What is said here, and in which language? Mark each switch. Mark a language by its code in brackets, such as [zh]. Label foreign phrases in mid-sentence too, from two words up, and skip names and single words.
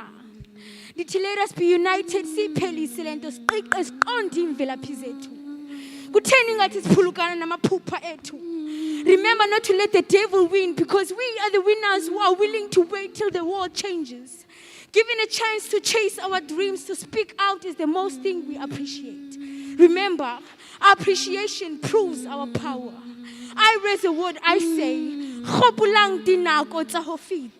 [xh] Dithi [en] let us be united [xh] siphelise lento siqiqe siqonde imvelaphi zethu. Kutheni ngathi siphulukana namaphupha ethu. [en] Remember not to let the devil win, because we are the winners who are willing to wait till the world changes. Given a chance to chase our dreams, to speak out is the most thing we appreciate. Remember, our appreciation proves our power. I raise a word, I say, [st] Khopulang dinako tsa ho feta.